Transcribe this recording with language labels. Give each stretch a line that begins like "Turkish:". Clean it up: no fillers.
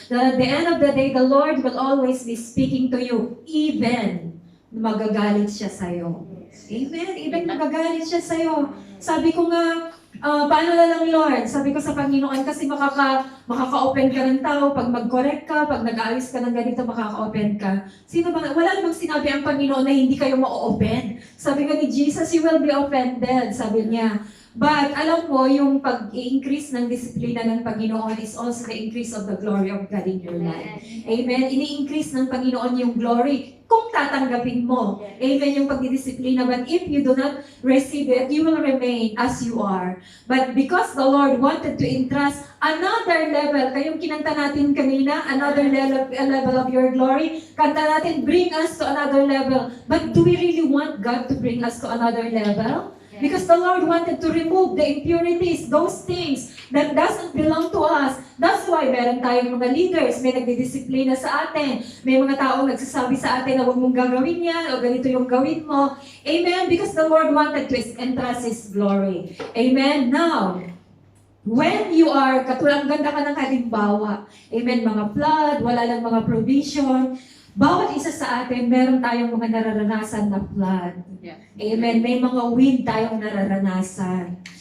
English: That at the end of the day, the Lord will always be speaking to you, even
Filipino: magagalit siya sa'yo.
English: Amen?
Filipino: Even magagalit siya sa'yo. Sabi ko nga, paano na lang, Lord? Sabi ko sa Panginoon, kasi makaka-open ka ng tao, pag mag-correct ka, pag nag-aayos ka ng ganito, makaka-open ka. Wala namang sinabi ang Panginoon na hindi kayo ma-open. Sabi ko ni Jesus,
English: you will be offended,
Filipino: sabi niya.
English: But
Filipino: alam mo, yung pag-increase ng disiplina ng Panginoon
English: is also the increase of the glory of God in your life.
Filipino: Amen? Ini-increase ng Panginoon yung glory kung tatanggapin mo. Amen? Yung pagdidisiplina.
English: But if you do not receive it, you will remain as you are. But because the Lord wanted to entrust another level,
Filipino: kayong kinanta natin kanina,
English: another level of your glory, kanta natin, bring us to another level. But do we really want God to bring us to another level? Because the Lord wanted to remove the impurities, those things that doesn't belong to us.
Filipino: That's why meron tayong mga leaders, may nagdidisiplina sa atin. May mga taong nagsasabi sa atin na huwag mong gagawin yan o ganito yung gawin mo.
English: Amen? Because the Lord wanted to entrust His glory. Amen? Now, when you are,
Filipino: ang ganda ka ng halimbawa, amen, mga flood, wala lang mga provision, bawat isa sa atin, meron tayong mga nararanasan na flood. Yeah. Amen. May mga wind tayong nararanasan.